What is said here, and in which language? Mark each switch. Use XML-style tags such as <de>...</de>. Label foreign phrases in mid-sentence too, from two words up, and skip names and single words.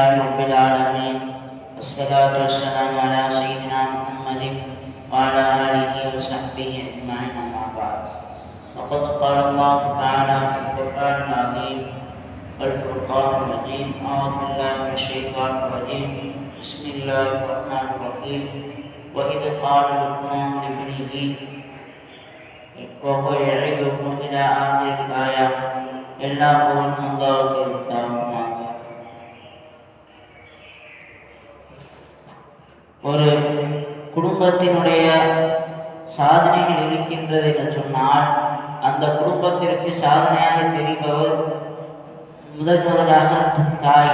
<ar>رب العالمين والصلاة والسلام على سيدنا محمد وعلى آله وصحبه أجمعين أما بعد وقد قال الله تعالى في القرآن العظيم والفرقان المجيد أعوذ بالله من الشيطان الرجيم بسم الله الرحمن الرحيم وإذ قال لقمان لابنه وهو يعظه إلى آخر الآية</ar> <ta>எல்லா புகழும் அல்லாஹ்வுக்கே உரித்தாகுமாக. ஒரு குடும்பத்தினுடைய சாதனைகள் இருக்கின்றது என்று சொன்னால் அந்த குடும்பத்திற்கு சாதனையாக தெரிபவர் முதலாக தாய்.</ta>